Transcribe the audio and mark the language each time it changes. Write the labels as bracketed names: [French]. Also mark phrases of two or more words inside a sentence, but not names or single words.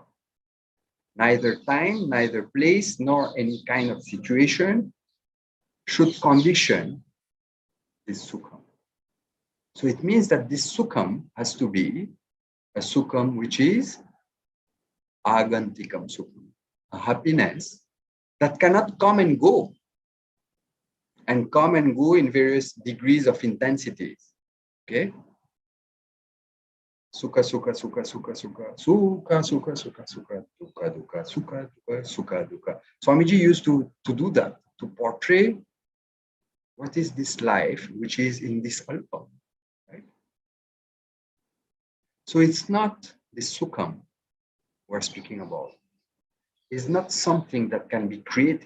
[English] Neither time, neither place, nor any kind of situation should condition this sukham. So it means that this sukham has to be a sukham which is [Sanskrit] agantikam sukham, [English] a happiness that cannot come and go in various degrees of intensities. Okay? [Sanskrit] Sukha, sukha, sukha, sukha, sukha, sukha, sukha, sukha, sukha, dukkha, dukkha, sukha, dukkha, sukha, dukkha. [English] Swamiji used to do that, to portray what is this life which is in this alpa, right? So it's not the sukham we're speaking about. It's not something that can be created.